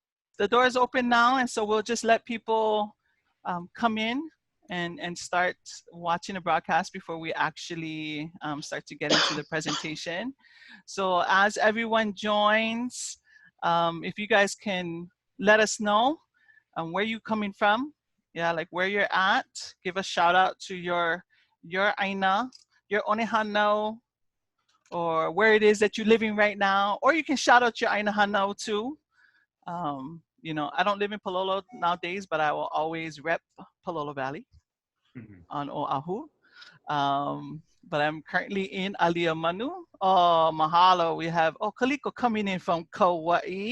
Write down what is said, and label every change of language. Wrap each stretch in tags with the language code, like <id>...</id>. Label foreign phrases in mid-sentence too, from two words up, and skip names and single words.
<en>the door is open now, and so we'll just let people come in and start watching the broadcast before we actually start to get into the presentation. So as everyone joins, if you guys can let us know where you're coming from, yeah, like where you're at, give a shout out to your ʻāina, your ʻonihanau, or where it is that you're living right now, or you can shout out your</en> <haw>ʻāina hanau</haw> <en>too. You know, I don't live in Palolo nowadays, but I will always rep Palolo Valley on Oahu. But I'm currently in Aliʻi. Oh, mahalo. We have, Kaliko coming in from Kauai.</en>